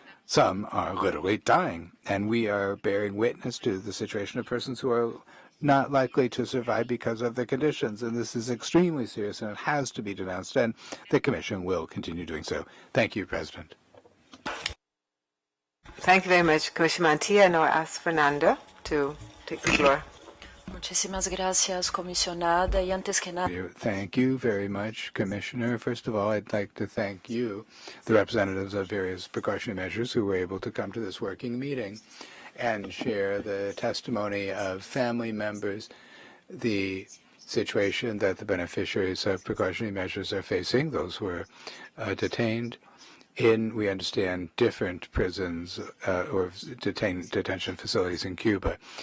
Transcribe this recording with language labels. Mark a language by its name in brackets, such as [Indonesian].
[English] Some are literally dying, and we are bearing witness to the situation of persons who are not likely to survive because of the conditions. And this is extremely serious, and it has to be denounced, and the Commission will continue doing so. Thank you, President. Thank you very much, Commissioner Mantilla. Now I ask Fernanda to take the floor. [Spanish] Muchísimas gracias, comisionada. Y antes que nada, [English] Thank you very much, Commissioner. First of all, I'd like to thank you, the representatives of various precautionary measures who were able to come to this working meeting and share the testimony of family members, the situation that the beneficiaries of precautionary measures are facing, those who are detained in, we understand, different prisons or detention facilities in Cuba.